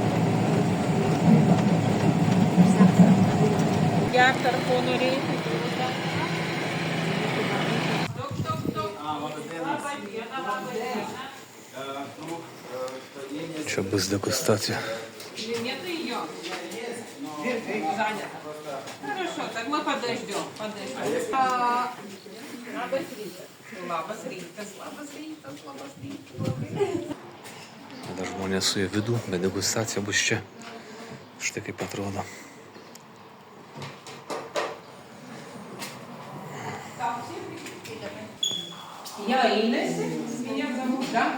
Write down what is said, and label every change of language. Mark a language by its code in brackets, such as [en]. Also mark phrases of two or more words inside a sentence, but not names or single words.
[lt] Čia bus degustacija. [ru] Хорошо, так мы подождем. [lt] Labas rytas. Dar žmonės su jie vidų, bet degustacija bus čia. Štai kaip atrodo. [ru] Я Инесса, меня зовут, да?